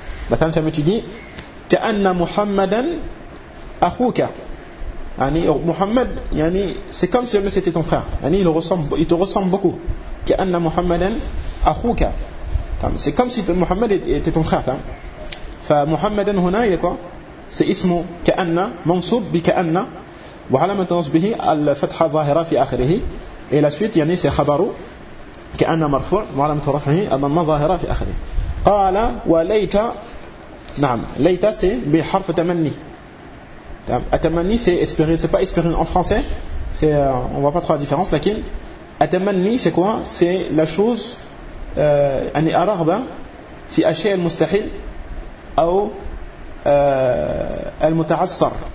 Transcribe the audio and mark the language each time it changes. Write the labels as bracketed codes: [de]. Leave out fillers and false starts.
[fr] Maintenant, si tu dis Anna Muhammadan akhuka. Yani, Muhammad, yani, c'est comme si jamais c'était ton frère. Yani, il te ressemble beaucoup. [ar] كأن محمدا أخوك. تمام. [fr] C'est comme si Muhammad était ton frère. [ar] تمام. فمحمدا هنا [fr] il est quoi? [ar] C'est اسمه كأن منصوب بكأن وعلامة نصبه الفتحة الظاهرة في آخره. [fr] Et la suite [ar] يعني c'est خبره كأن مرفوع وعلامة رفعه الضمة الظاهرة في آخره. قال وليت نعم ليت سي بحرف تمني. تمام. [fr] أتمني c'est espérer. C'est pas espérer en français. C'est on voit pas trop la différence. لكن Atamani, c'est quoi? C'est la chose ani araba fi ashay al mustahil ou al mutaassar.